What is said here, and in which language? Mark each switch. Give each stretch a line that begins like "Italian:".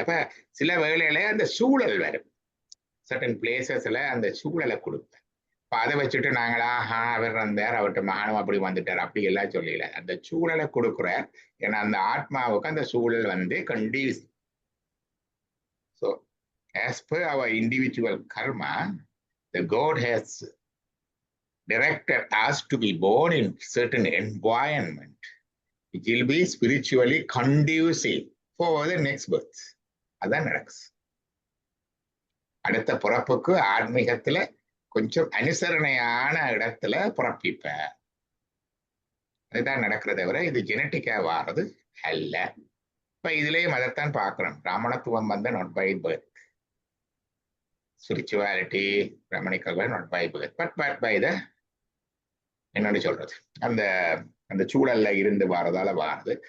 Tamil: அப்ப சில வேளையில அந்த சூழல் வரும், சர்டன் பிளேசஸ்ல அந்த சூழலை கொடுப்பேன். அதை வச்சுட்டு நாங்களா அவர் வந்தார், அவர்கிட்ட மகானம் அப்படி வந்துட்டார் அப்படி எல்லாம் சொல்லல. அந்த சூழலை கொடுக்குறார். ஏன்னா அந்த ஆத்மாவுக்கு அந்த சூழல் வந்து கண்டியூஸ்.
English: So as per our individual karma, the God has directed us to be born in certain environment which will be spiritually conducive for the next birth.
Tamil: அதான் நடக்குது. அடுத்த பிறப்புக்கு ஆன்மீகத்துல கொஞ்சம் அனுசரணையான இடத்துல பிறப்பிப்ப. அதுதான் நடக்கிறத தவிர இது ஜெனட்டிக்கா வாரது அல்ல. இப்ப இதுலயும் அதைத்தான் பார்க்கணும். பிராமணத்துவம் வந்து
English: not by birth, spirituality brahminical not by birth, but by the
Tamil: என்னன்னு சொல்றது, அந்த அந்த சூழல்ல இருந்து வாரதால வாருது.